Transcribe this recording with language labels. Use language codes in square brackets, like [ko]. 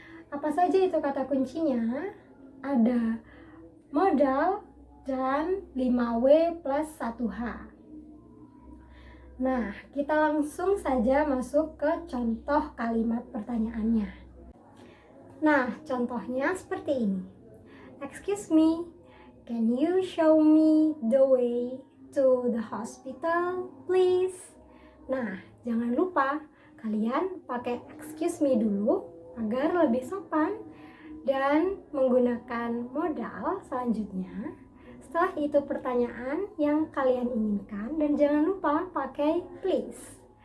[id] Apa saja itu kata kuncinya? Ada modal dan 5W plus 1H. Nah, kita langsung saja masuk ke contoh kalimat pertanyaannya. Nah, contohnya seperti ini. [en] Excuse me, can you show me the way to the hospital, please? [id] Nah, jangan lupa kalian pakai [en] excuse me [id] dulu agar lebih sopan dan menggunakan modal selanjutnya. Setelah itu pertanyaan yang kalian inginkan dan jangan lupa pakai please.